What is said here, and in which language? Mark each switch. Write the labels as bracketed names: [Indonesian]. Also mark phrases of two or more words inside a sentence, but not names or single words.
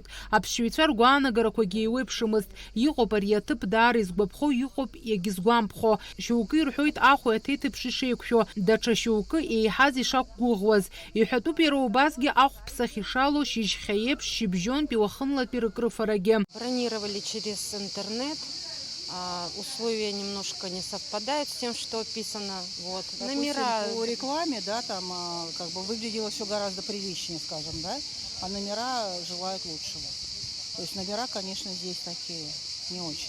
[Abkhazian] Аԥсшьаҩцәа ргәаанагарақәагьы еиуеиԥшымызт. Иҟоуп ари аҭыԥ даара изгәаԥхо, иҟоуп иагьизгәамԥхо. Шьоукы ирҳәоит ахәеи аҭеиҭыԥши ишеиқәшәо, даҽа шьоукы еиҳаз ишақәгәыӷуаз. Иҳәатәуп иара убасгьы ахәԥсахь ишалоу шьыжьхьа еиԥш шьыбжьонтәи уахынлатәи рыкрыфарагьы. [Russian] Бронировали через интернет. Условия немножко не совпадают с тем, что описано. Вот. Допустим, номера по рекламе, да, там как бы выглядело все гораздо приличнее, скажем, да, а номера желают лучшего. То есть номера, конечно, здесь такие не очень.